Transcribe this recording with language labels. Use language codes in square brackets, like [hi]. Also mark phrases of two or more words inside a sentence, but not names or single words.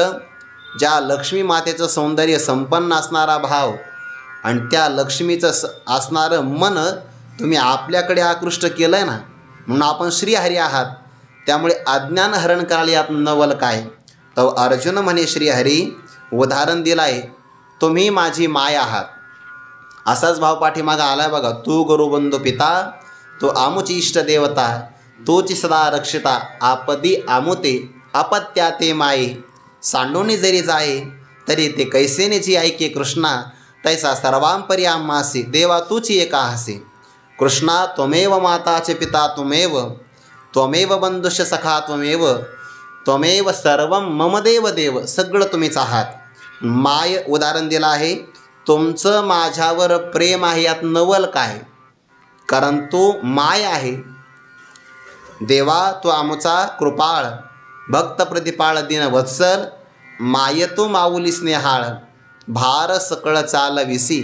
[mr] ज्या लक्ष्मी मातेचं सौंदर्य संपन्न असणारा भाव आणि त्या लक्ष्मीचं असणारं मन तुम्ही आपल्याकडे आकृष्ट केलं आहे ना, म्हणून आपण श्रीहरी आहात. त्यामुळे अज्ञान हरण कराल, यात नवल काय? तो अर्जुन म्हणे श्रीहरी. उदाहरण दिलं आहे, तुम्ही माझी माय आहात. असाच भाव पाठीमागा आलाय बघा. तू गुरुबंधू पिता, तो आमुची इष्ट देवता, तोची सदा रक्षिता. आपदी आमुते अपत्या ते माये, सांडोनी जरी जाये तरी ते कैसेनेची ऐके कृष्णा. तैसा सर्वांपरी आम्हासी, देवा तूची एका हसे. [sa] कृष्णा त्वमेव माताचे पिता त्वमेव, त्वमेव बंधुष्य सखा त्वमेव, त्वमेव सर्वं मम देव देव. [mr] सगळं तुम्हीच आहात. माय उदाहरण दिलं आहे. तुमचं माझ्यावर प्रेम आहे, यात नवल काय? कारण तू माय आहे. देवा तू आमचा कृपाळ, भक्त प्रतिपाळ दिन वत्सल, माय तू माऊली स्नेहाळ, भार सकळ चालविसी.